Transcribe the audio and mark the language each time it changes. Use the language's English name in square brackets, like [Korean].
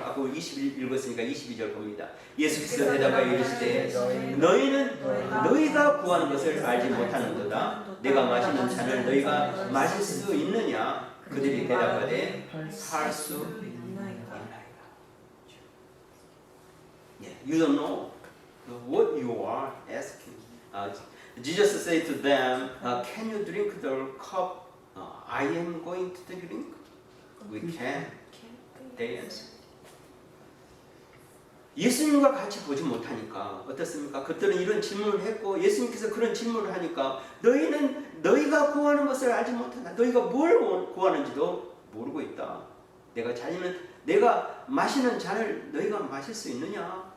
[Korean] 아까 21 읽었으니까 22절 봅니다. 예수께서 대답하여 이르시되 너희는 너희가 구하는 것을 알지 못하는도다. 내가 마시는 잔을 너희가 마실 수 있느냐? 그들이 대답하되 할 수 있나이다. [English] You don't know what you are asking. Jesus said to them, can you drink the cup I am going to drink? We can. They answered. [Korean] 예수님과 같이 보지 못하니까 어떻습니까? 그들은 이런 질문을 했고 예수님께서 그런 질문을 하니까 너희는 너희가 구하는 것을 알지 못한다. 너희가 뭘 구하는지도 모르고 있다. 내가 마시는 잔을 너희가 마실 수 있느냐?